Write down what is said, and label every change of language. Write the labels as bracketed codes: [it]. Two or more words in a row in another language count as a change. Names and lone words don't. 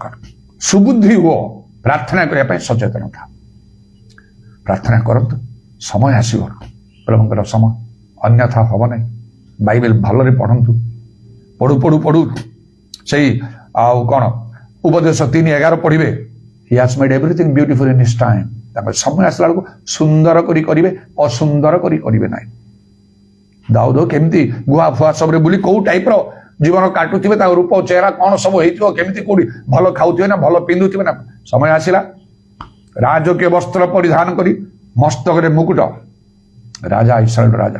[or] ସୁବୁଦ୍ଧି ହୁଅ, ପ୍ରାର୍ଥନା କରିବା ପାଇଁ ସଚେତନ ଥାଅ। ପ୍ରାର୍ଥନା କରନ୍ତୁ, ସମୟ ଆସିବ ପ୍ରଭୁଙ୍କର ସମୟ, ଅନ୍ୟଥା ହବ ନାହିଁ। ବାଇବେଲ ଭଲରେ ପଢନ୍ତୁ, ପଢୁ ପଢୁ ପଢୁ ସେଇ ଆଉ କଣ ଉପଦେଶ 3:11 ପଢିବେ। [en] He has made everything beautiful in his time. [or] ତାଙ୍କ ସମୟ ଆସିଲା ବେଳକୁ ସୁନ୍ଦର କରି କରିବେ, ଅସୁନ୍ଦର କରି କରିବେ ନାହିଁ। ଦାଉଦ କେମିତି ଗୁହା ଫୁଆ ସବୁରେ ବୁଲି କୋଉ ଟାଇପର ଜୀବନ କାଟୁଥିବେ, ତାଙ୍କ ରୂପ ଚେହେରା କଣ ସବୁ ହେଇଥିବ, କେମିତି କୋଉଠି ଭଲ ଖାଉଥିବେ ନା ଭଲ ପିନ୍ଧୁଥିବେ ନା। ସମୟ ଆସିଲା ରାଜକୀୟ ବସ୍ତ୍ର ପରିଧାନ କରି ମସ୍ତକରେ ମୁକୁଟ, ରାଜା, ଇସ୍ରାଏଲ ରାଜା।